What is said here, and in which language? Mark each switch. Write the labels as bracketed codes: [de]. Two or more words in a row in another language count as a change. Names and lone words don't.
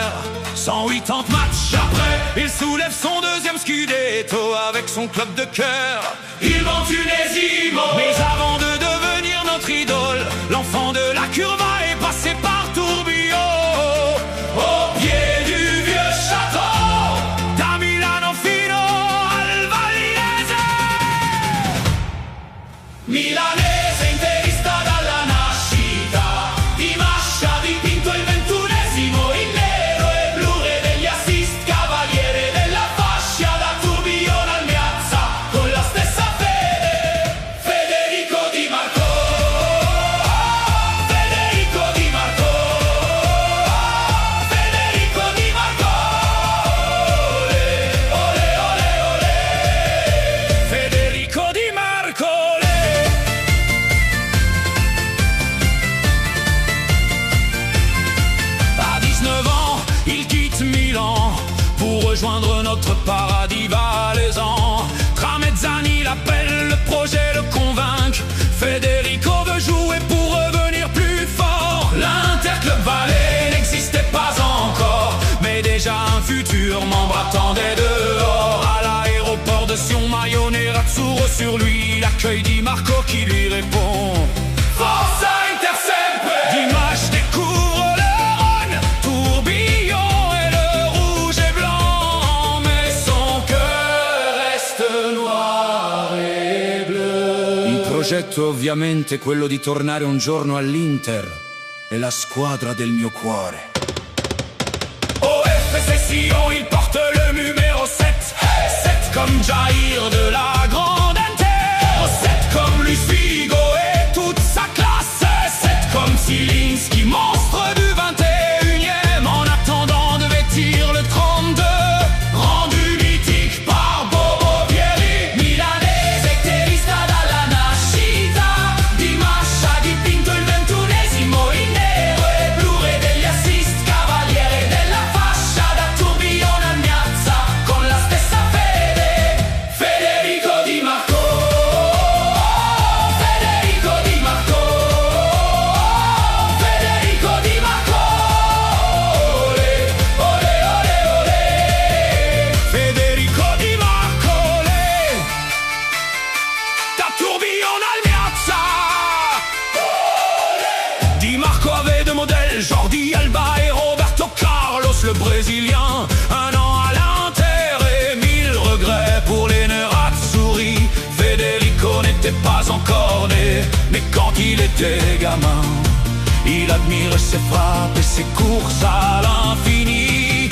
[fr] 180 matchs après, il soulève son deuxième scudetto avec son club de cœur. Il va en Tunisimo. Mais avant de devenir notre idole, l'enfant de la curva est passé par Tourbillon. Au pied du vieux château, [it] da Milano fino al Vallese. Milanese interista dalla nascita, di Mascia dipinto il 21esimo, in nero e blu, re degli assist, cavaliere della fascia, da Tourbillon al Meazza, con la stessa fede, Federico Di Marco. Federico Di Marco. Federico Di Marco. Ole, ole, ole. Federico Di Marco. [fr] À 19 ans, il quitte Milan pour rejoindre notre paradis valaisan. Tramezzani l'appelle, le projet le convainc. Federico veut jouer pour revenir plus fort. L'Interclub Valais n'existait pas encore, mais déjà un futur membre attendait dehors. À l'aéroport de Sion, [it] Maio Nerazzurro [fr] sur lui, l'accueil Di Marco qui lui répond: [it] Forza Inter sempre. [fr] Dimanche découvre le Rhône, Tourbillon et le rouge et blanc, mais son cœur reste noir e bleu. [it] Il progetto ovviamente è quello di tornare un giorno all'Inter, è la squadra del mio cuore. [fr] Au FC Sion, il porte le numéro 7, 7 comme Jair de la grande Inter, 7 comme Luis Figo et toute sa classe, 7 comme Zielinski, monstre du 21e, en attendant de vêtir le 32, rendu mythique par Bobo Vieri. [it] Milanese interista dalla nascita, di Mascia dipinto il 21esimo, in nero e blu, re degli assist, cavaliere della fascia, da Tourbillon al Meazza, con la stessa fede, Federico Di Marco. Federico Di Marco. Federico Di Marco. Ole, ole, ole, ole. Federico Di Marco, ole. Da Tourbillon al Meazza. Ole. [fr] Di Marco avait deux modèles, Jordi Alba et Roberto Carlos, le Brésilien. Un an à l'Inter et 1000 regrets pour les Nerazzurri. Federico n'était pas encore né, mais quand il était gamin, il admire ses frappes et ses courses à l'infini.